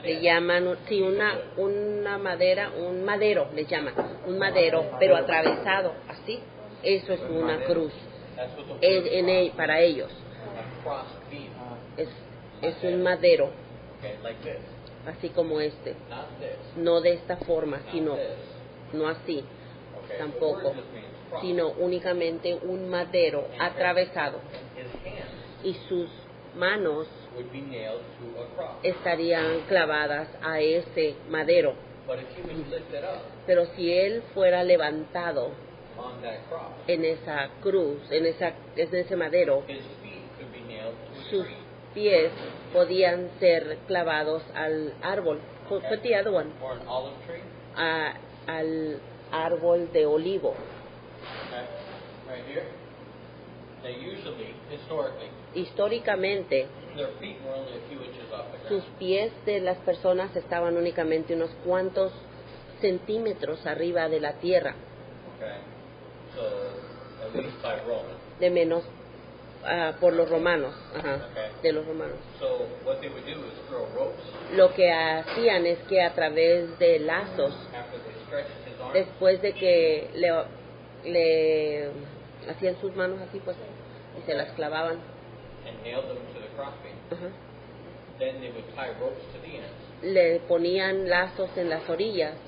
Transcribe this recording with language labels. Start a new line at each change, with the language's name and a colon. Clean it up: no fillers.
Spanish: Le llaman, sí, una madera, un madero, le llaman, un madero, pero atravesado, así. Eso es una cruz.
English: That's what the word cross,
Spanish: Para ellos
English: a cross beam.
Spanish: es un madero,
English: Okay, like this.
Spanish: así como este.
English: Not this.
Spanish: No de esta forma,
English: Not
Spanish: sino,
English: this.
Spanish: no así,
English: Okay.
Spanish: tampoco,
English: The word just means cross.
Spanish: sino únicamente un madero atravesado.
English: And his hands
Spanish: Y sus manos
English: would be nailed to a cross.
Spanish: estarían clavadas a ese madero.
English: But if he was lifted up
Spanish: Pero si él fuera levantado
English: on that cross,
Spanish: en esa cruz, en ese madero,
English: his feet could be nailed to a
Spanish: sus
English: tree.
Spanish: pies podían ser clavados al árbol,
English: Or an olive tree.
Spanish: al árbol de olivo.
English: Okay. Right here. They usually, historically,
Spanish: Históricamente,
English: their feet were only a few inches off the
Spanish: sus
English: ground.
Spanish: pies de las personas estaban únicamente unos cuantos centímetros arriba de la tierra,
English: Okay. So, at least by Roman.
Spanish: de menos por los romanos,
English: Ok.
Spanish: de los romanos.
English: So, what they would do is throw ropes
Spanish: Lo que hacían es que a través de lazos,
English: after they stretched his arms.
Spanish: después de que le hacían sus manos así, pues, y se las clavaban,
English: And nailed them to the crossbeam. ajá, Then they would tie ropes to the ends,
Spanish: le ponían lazos en las orillas,